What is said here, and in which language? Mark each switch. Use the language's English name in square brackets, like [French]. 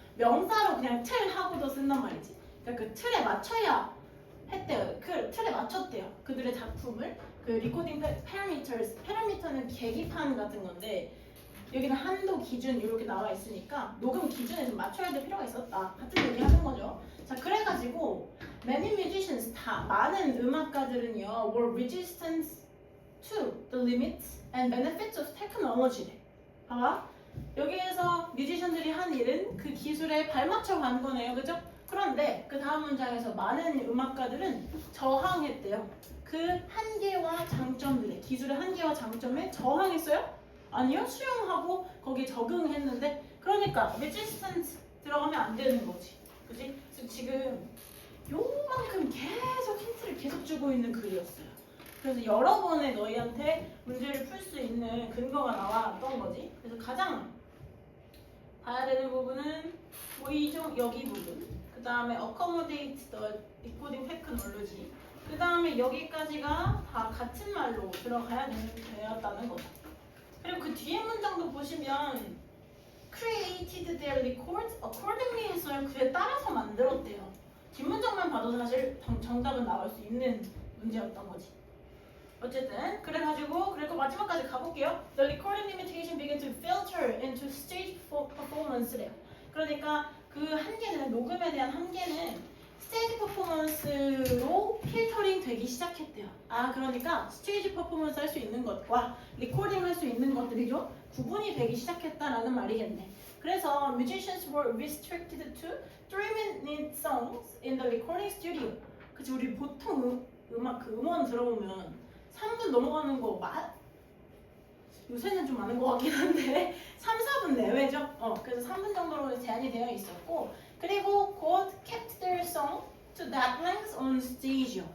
[Korean] 명사로 그냥 틀 하고도 쓴단 말이지. 그러니까 그 틀에 맞춰야 했대요. 그 틀에 맞췄대요. 그들의 작품을. 그 리코딩 parameters, parameter는 계기판 같은 건데 여기는 한도, 기준 이렇게 나와 있으니까 녹음 기준에 좀 맞춰야 될 필요가 있었다. 같은 얘기 하는 거죠. 자, 그래가지고 [English] many musicians, [Korean] 다 많은 음악가들은요 [English] were resistant to the limits and benefits of technology. [Korean] 봐봐. 여기에서 뮤지션들이 한 일은 그 기술에 발맞춰 간 거네요. 그죠? 그런데 그 다음 문장에서 많은 음악가들은 저항했대요. 그 한계와 장점들에, 기술의 한계와 장점에 저항했어요? 아니요. 수용하고 거기에 적응했는데, 그러니까 resistant 들어가면 안 되는 거지. 그지? 지금 요만큼 계속 힌트를 계속 주고 있는 글이었어요. 그래서 여러 번의 너희한테 문제를 풀 수 있는 근거가 나왔던 거지. 그래서 가장 봐야 되는 부분은 여기 부분, 그 다음에 [English] accommodate the recording technology, [Korean] 그 다음에 여기까지가 다 같은 말로 들어가야 되었다는 거죠. 그리고 그 뒤에 문장도 보시면 [English] created their records accordingly [Korean] 했어요. 그에 따라서 만들었대요. 뒷문장만 봐도 사실 정답은 나올 수 있는 문제였던 거지. 어쨌든 그래가지고 그리고 마지막까지 가볼게요. [English] The recording limitation began to filter into stage performance래요. [Korean] 그러니까 그 한계는, 녹음에 대한 한계는 스테이지 퍼포먼스로 필터링 되기 시작했대요. 아, 그러니까 스테이지 퍼포먼스 할 수 있는 것과 리코딩 할 수 있는 것들이 좀 구분이 되기 시작했다라는 말이겠네. [English] 그래서 musicians were restricted to 3-minute songs in the recording studio. [Korean] 그치, 우리 보통 음악 그 음원 들어보면 3분 넘어가는 거 요새는 좀 많은 것 같긴 한데 3, 4분 내외죠. 그래서 3분 정도로 제한이 되어 있었고, 그리고 곧 [English] kept their song to that length on stage [Korean] 요.